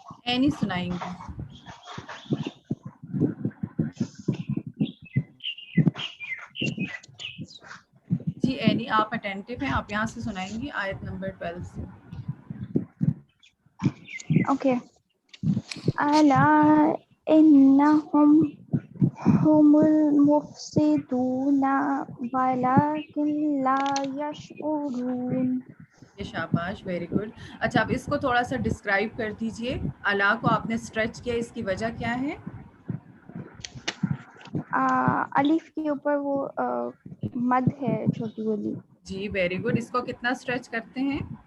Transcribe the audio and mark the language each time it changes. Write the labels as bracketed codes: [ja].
[ur] Any سنائیں گی. جی any آپ اٹینٹیو ہیں، آپ یہاں سے سنائیں گی آیت نمبر 12 سے. [en] Okay. [ar] ألا إنهم هم المفسدون ولكن لا يشعرون. [ur] یہ شاباش، [en] Very good. [ur] اچھا اب اس کو تھوڑا سا ڈسکرائب کر دیجئے. اللہ کو آپ نے اسٹریچ کیا، اس کی وجہ کیا ہے؟ الف کے اوپر وہ مد ہے چھوٹی والی. جی [en] Very good. [ur] اس کو کتنا اسٹریچ کرتے ہیں؟ 3